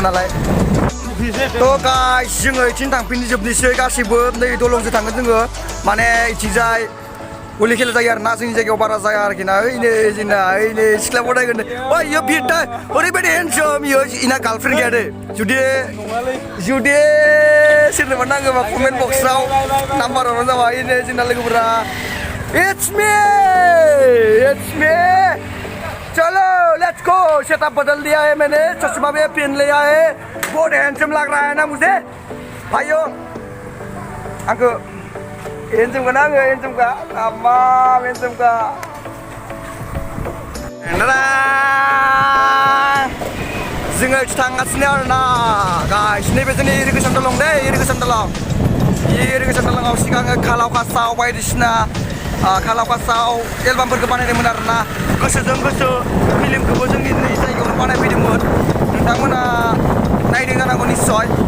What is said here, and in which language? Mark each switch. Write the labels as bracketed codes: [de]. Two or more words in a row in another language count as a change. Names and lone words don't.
[brx] नालाय थ' गाइस जोङो इथिं थांफिनजोबनोसै गासैबो नै दलंजों थांगोन जोङो माने इथिंजाय भलि खेला जायो आरो ना जोंनि जायगायाव बारा जाया आरोखि ना ओइनै जोंना ओइनै सिख्ला फरायगोन ओइ इयो बिरटा ओरैबायदि हेन्डसाम इयो इना गार्लफ्रेन्ड गैया दे जुदि सोरनोबा नांगौबा कमेन्ट बक्सआव नाम्बार हरबानो जाबाय इनै जोंना लोगोफोरा [en] it's me [hi] चलो [en] let's go [hi] सेटअप बदल दिया है मैंने चश्मा भी पहन लिया है बहुत हैंडसम लग रहा है ना मुझे भाइयों आंखो handsome kan [brx] आङो handsome का आमा handsome का जोङो थांगासिनो आरोना गाइस नैबे जोंनि इरिगेसन दलं दै इरिगेसन दलंआव सिगाङो खालावखासाव बायदिसिना खालावखासाव एलबामफोरखौ बानायदोंमोन आरोना गोसोजों गोसो फिल्मखौबो जोंनि जायगायावनो बानायफैदोंमोन नोंथांमोना नायदों जानांगौ निस्सय